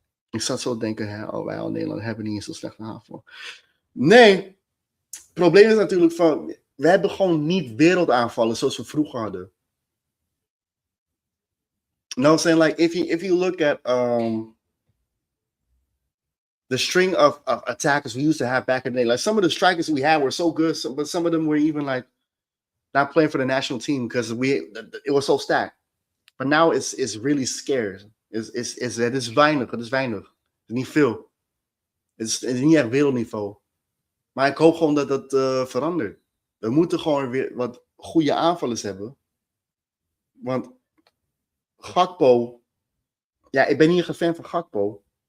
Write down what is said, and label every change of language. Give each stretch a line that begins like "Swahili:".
Dutch: Ik zat zo denken, wij al Nederland hebben niet eens zo slecht aanval. Nee, het probleem is natuurlijk van, we hebben gewoon niet wereldaanvallen zoals we vroeger hadden.
English: You know what I'm saying? Like if you look at the string of attackers we used to have back in the day, like some of the strikers we had were so good, but some of them were even like not playing for the national team because it was so stacked. But now it's really scarce.
Dutch: Het is weinig. Het is niet veel. Het is niet echt wereldniveau. Maar ik hoop gewoon dat dat verandert. We moeten gewoon weer wat goede aanvallers hebben. Want Gakpo... Ja, ik ben niet een fan van Gakpo.